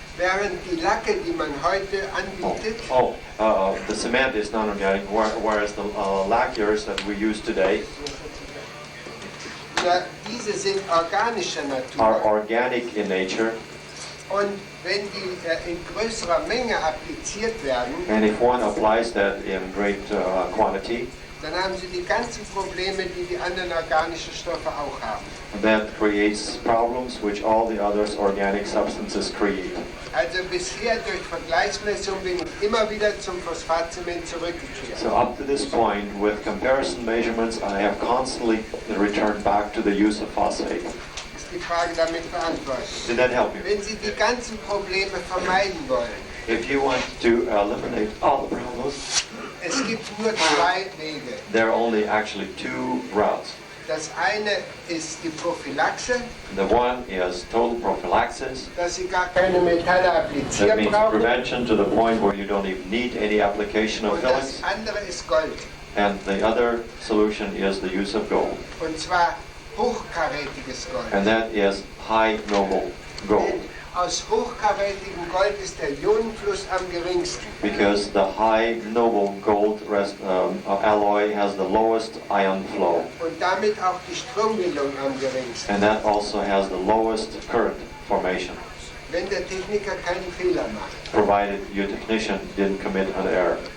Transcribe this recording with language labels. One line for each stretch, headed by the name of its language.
German: Während die Lacke, die man heute anbietet,
English: The cement is non-organic, whereas the lacquers that we use today
German: diese sind organischer
English: are
German: Natur.
English: organic in nature.
German: Und wenn die in größerer Menge appliziert werden,
English: And if one applies that in great quantity,
German: dann haben sie die ganzen Probleme, die die anderen organischen Stoffe auch haben.
English: that creates problems which all the other organic substances create.
German: Also bisher durch Vergleichsmessung bin ich immer wieder zum Phosphatzement zurückgekehrt.
English: So up to this point, with comparison measurements, I have constantly returned back to the use of phosphate.
German: Ist die Frage damit beantwortet?
English: Did that help you?
German: Wenn Sie die ganzen Probleme vermeiden wollen,
English: If you want to eliminate all the problems,
German: es gibt nur 2 Wege.
English: there are only actually 2 routes.
German: Das eine ist die Prophylaxe,
English: The one is total prophylaxis.
German: dass Sie gar keine Metalle
English: That
German: applizieren
English: means
German: brauchen.
English: prevention to the point where you don't even need any application of
German: Und das
English: fillings.
German: andere ist Gold.
English: And the other solution is the use of gold.
German: Und zwar hochkarätiges Gold.
English: And that is high noble gold.
German: Denn aus hochkarätigem Gold ist der Ionenfluss am geringsten.
English: Because the high noble gold alloy has the lowest ion flow.
German: Und damit auch die Strombildung am geringsten.
English: And that also has the lowest current formation,
German: Wenn der Techniker keinen Fehler macht.
English: provided your technician didn't commit an error.